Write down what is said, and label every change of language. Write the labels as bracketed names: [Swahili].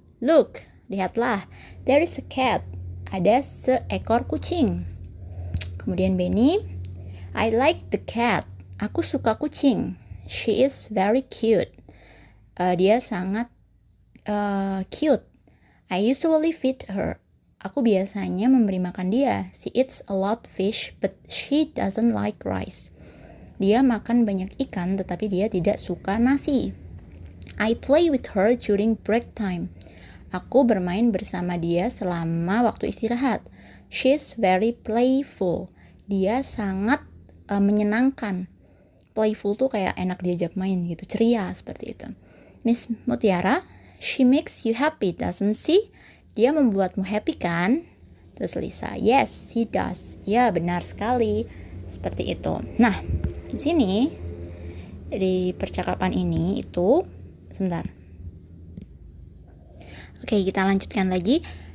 [English] Look, [Indonesian] lihatlah. [English] There is a cat. [Indonesian] Ada seekor kucing. Kemudian [English] Benny, I like the cat. [Indonesian] Aku suka kucing. [English] She is very cute. [Indonesian] Dia sangat cute. [English] I usually feed her. [Indonesian] Aku biasanya memberi makan dia. [English] She eats a lot fish, but she doesn't like rice. [Indonesian] Dia makan banyak ikan, tetapi dia tidak suka nasi. [English] I play with her during break time. [Indonesian] Aku bermain bersama dia selama waktu istirahat. [English] She's very playful. [Indonesian] Dia sangat menyenangkan. Playful tuh kayak enak diajak main gitu, ceria seperti itu. [English] Miss Mutiara, she makes you happy, doesn't she? [Indonesian] Dia membuatmu happy kan? Terus Lisa, [English] yes, he does. [Indonesian] Ya, benar sekali. Seperti itu. Nah, di sini di percakapan ini itu sebentar. Oke, kita lanjutkan lagi.